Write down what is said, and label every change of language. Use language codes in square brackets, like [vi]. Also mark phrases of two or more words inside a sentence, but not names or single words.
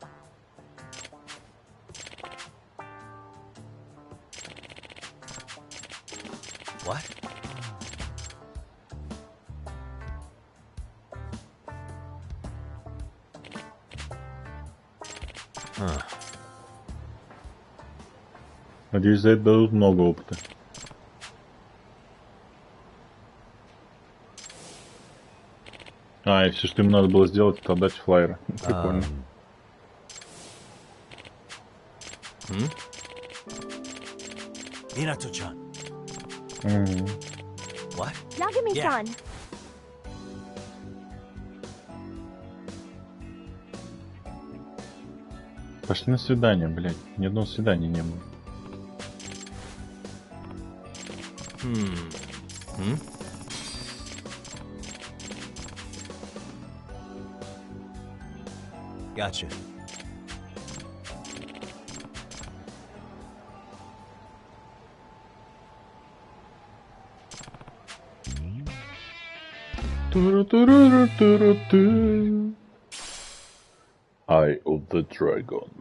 [en] What? [ru] Надеюсь, за это дадут много опыта. А, и все, что им надо было сделать, это отдать флайеры. Прикольно. [en] Minato-chan. What? Yagami-san. [ru] Пошли на свидание, блядь. Ни одного свидания не было. [en] Gotcha. Eye of the Dragon.